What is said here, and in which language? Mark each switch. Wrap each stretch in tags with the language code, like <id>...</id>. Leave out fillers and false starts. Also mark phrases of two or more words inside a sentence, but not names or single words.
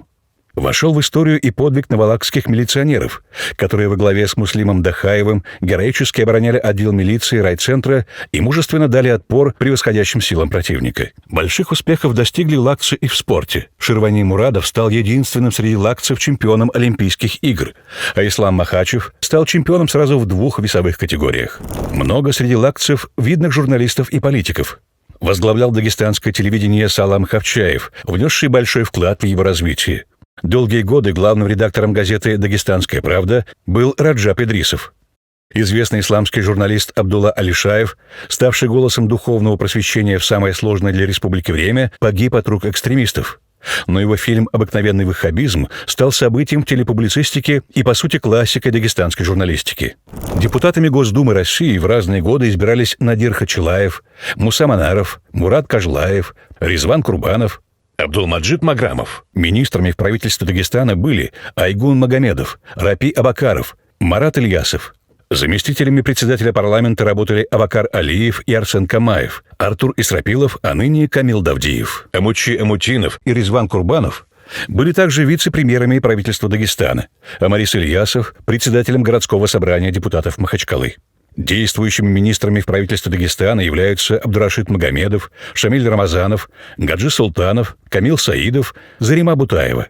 <ru>Вошел в историю и подвиг навалакских милиционеров, которые во главе с Муслимом Дахаевым героически обороняли отдел милиции райцентра и мужественно дали отпор превосходящим силам противника. Больших успехов достигли лакцы и в спорте. Ширвани Мурадов стал единственным среди лакцев чемпионом Олимпийских игр, а Ислам Махачев стал чемпионом сразу в 2 весовых категориях. Много среди лакцев видных журналистов и политиков. Возглавлял дагестанское телевидение Салам Хавчаев, внесший большой вклад в его развитие. Долгие годы главным редактором газеты «Дагестанская правда» был Раджаб Идрисов. Известный исламский журналист Абдулла Алишаев, ставший голосом духовного просвещения в самое сложное для республики время, погиб от рук экстремистов. Но его фильм «Обыкновенный ваххабизм» стал событием в телепублицистике и, по сути, классикой дагестанской журналистики. Депутатами Госдумы России в разные годы избирались Надир Хачилаев, Муса Манаров, Мурат Кажлаев, Ризван Курбанов, Абдулмаджид Маграмов. Министрами в правительстве Дагестана были Айгун Магомедов, Рапи Абакаров, Марат Ильясов. Заместителями председателя парламента работали Абакар Алиев и Арсен Камаев, Артур Исрапилов, а ныне Камил Давдиев. Амучи Амутинов и Резван Курбанов были также вице-премьерами правительства Дагестана, а Марис Ильясов – председателем городского собрания депутатов Махачкалы. Действующими министрами в правительстве Дагестана являются Абдурашид Магомедов, Шамиль Рамазанов, Гаджи Султанов, Камил Саидов, Зарима Бутаева.</ru>